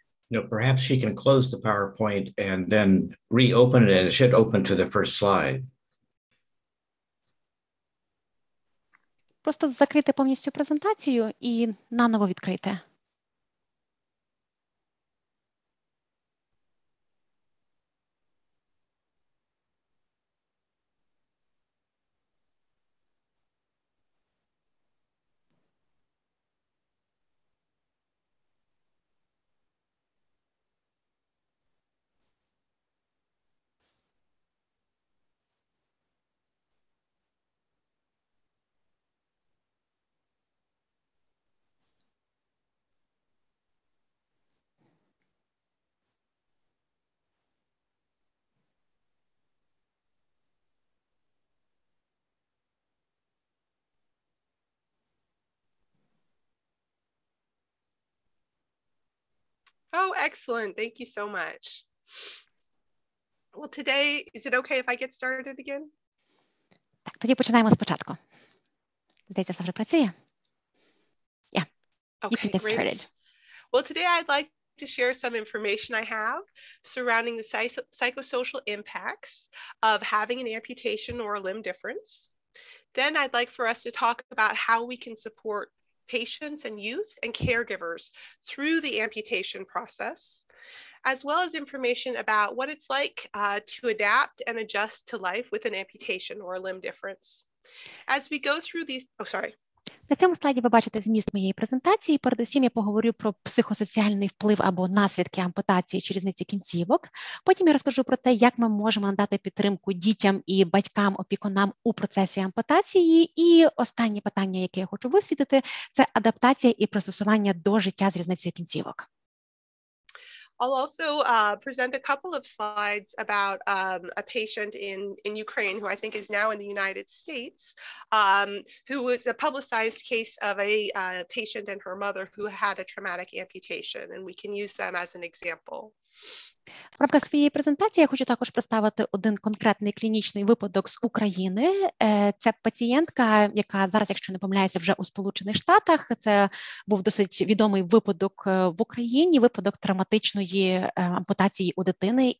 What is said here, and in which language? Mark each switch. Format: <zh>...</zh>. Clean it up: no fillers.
<en>Perhaps she can close the PowerPoint and then reopen it, and it should open to the first slide.</en> <uk>Просто закрити повністю презентацію і наново відкрити.</uk> <en>Oh, excellent. Thank you so much. Well, today, is it okay if I get started again?</en> <uk>Так, тоді починаємо спочатку. Здається, все вже працює.</uk> <en>Yeah, you can get started. great. Well, today I'd like to share some information I have surrounding the psychosocial impacts of having an amputation or a limb difference. Then I'd like for us to talk about how we can support patients and youth and caregivers through the amputation process, as well as information about what it's like to adapt and adjust to life with an amputation or a limb difference. As we go through these,</en> <uk>На цьому слайді ви бачите зміст моєї презентації. Передусім я поговорю про психосоціальний вплив або наслідки ампутації чи різниці кінцівок. Потім я розкажу про те, як ми можемо надати підтримку дітям і батькам, опікунам у процесі ампутації. І останнє питання, яке я хочу висвітлити, це адаптація і пристосування до життя з різницею кінцівок.</uk> <en>I'll also present a couple of slides about a patient in Ukraine who I think is now in the United States, who was a publicized case of a patient and her mother who had a traumatic amputation, and we can use them as an example.</en> <uk>В рамках своєї презентації я хочу також представити один конкретний клінічний випадок з України. Це пацієнтка, яка зараз, якщо не помиляюся, вже у Сполучених Штатах. Це був досить відомий випадок в Україні, випадок травматичної ампутації у дитини.</uk>